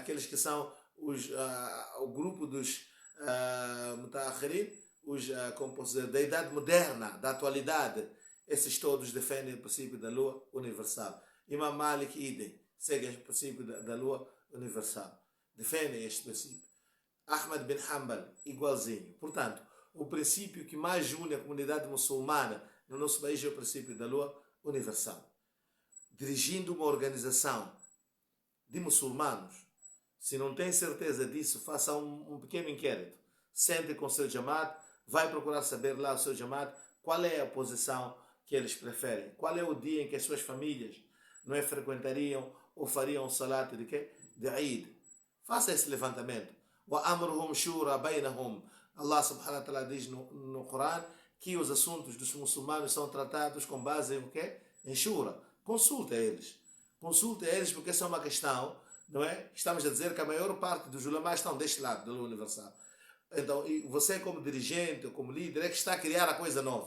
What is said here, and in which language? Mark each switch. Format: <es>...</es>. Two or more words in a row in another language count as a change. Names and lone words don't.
<pt>Aqueles que são o grupo dos Muta'akhirin, como posso dizer, da idade moderna, da atualidade. Esses todos defendem o princípio da lua universal. Imam Malik idem, seguem o princípio da lua universal. Defendem este princípio. Ahmad bin Hanbal, igualzinho. Portanto, o princípio que mais une a comunidade muçulmana no nosso país é o princípio da lua universal. Dirigindo uma organização de muçulmanos, se não tem certeza disso, faça um pequeno inquérito. Sente com o seu Jamaat, vai procurar saber lá o seu Jamaat qual é a posição que eles preferem. Qual é o dia em que as suas famílias não é, frequentariam ou fariam um salat de quê? De Eid. Faça esse levantamento.</pt> <ar>وَأَمْرُهُمْ شُورَ بَيْنَهُمْ. الله سبحانه وتعالى</ar> <pt>diz no Corão que os assuntos dos muçulmanos são tratados com base em o quê? Em shura. Consulte a eles. Consulte a eles porque essa é uma questão, não é? Estamos a dizer que a maior parte dos ulamás estão deste lado da lua universal. Então, você como dirigente ou como líder é que está a criar a coisa nova.</pt>